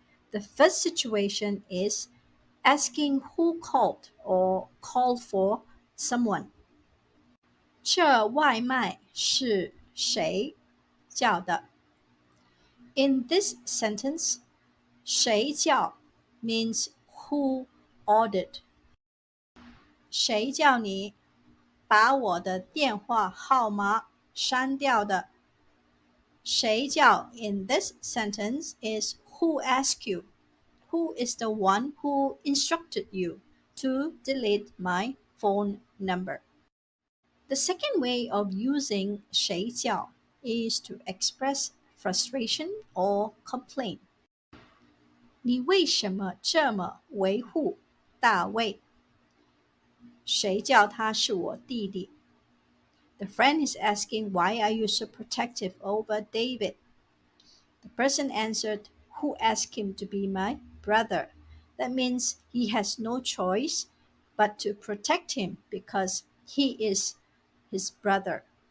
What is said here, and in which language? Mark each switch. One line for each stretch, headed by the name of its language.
English: The first situation is asking who called or called for someone.
Chinese: 这外卖是谁叫的？
English: In this sentence, 谁叫 means who ordered.
Chinese: 谁叫你？把我的电话号码删掉的。
English: 谁叫 in this sentence is who asked you. Who is the one who instructed you to delete my phone number? The second way of using 谁叫 is to express frustration or complaint.
Chinese: 你为什么这么维护大卫？谁叫他是我弟弟？
English: The friend is asking, why are you so protective over David? The person answered, who asked him to be my brother? That means he has no choice but to protect him because he is his brother.